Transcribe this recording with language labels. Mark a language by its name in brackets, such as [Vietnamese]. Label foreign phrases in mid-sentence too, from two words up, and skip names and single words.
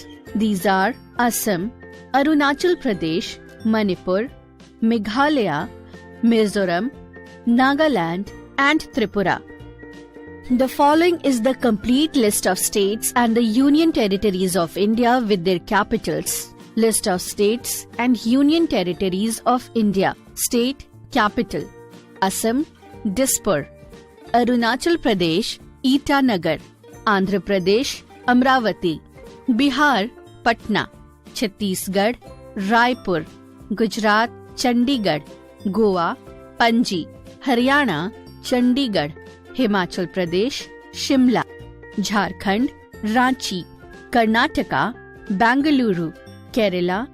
[English] These are Assam, Arunachal Pradesh, Manipur, Meghalaya, Mizoram, Nagaland, and Tripura. The following is the complete list of states and the Union Territories of India with their capitals. List of states and Union Territories of India. State capital: Assam, Dispur; Arunachal Pradesh, Itanagar; Andhra Pradesh, Amravati; Bihar, Patna; Chhattisgarh, Raipur; Gujarat, Chandigarh; Goa, Panji; Haryana, Chandigarh; Himachal Pradesh, Shimla; Jharkhand, Ranchi; Karnataka, Bangalore; Kerala,